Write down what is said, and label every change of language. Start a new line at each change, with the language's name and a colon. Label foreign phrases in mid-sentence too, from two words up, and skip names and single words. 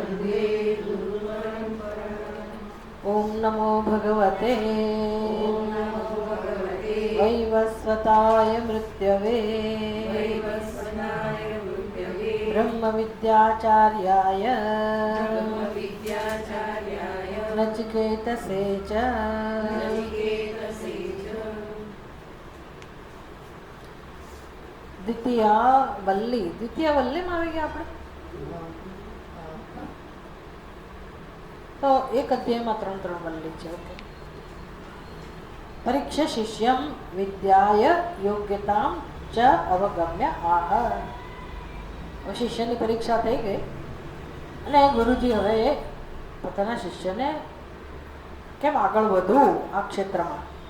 Sanskrit: ॐ नमो भगवते वैवस्वताय मृत्यवे ब्रह्मविद्याचार्याय नचिकेतसे च।
Hindi: द्वितीया वल्ली में
Gujarati: આવી ગયા આપણે તો એક અધ્યાયમાં 3 વલ્લી છે. ઓકે.
Sanskrit: परीक्षा शिष्यम विद्याय योग्यताम च अवगम्य आह.
Gujarati: શિષ્યની પરીક્ષા થઈ ગઈ અને ગુરુજી હવે પોતાના શિષ્યને કેમ આગળ વધવું આ ક્ષેત્રમાં.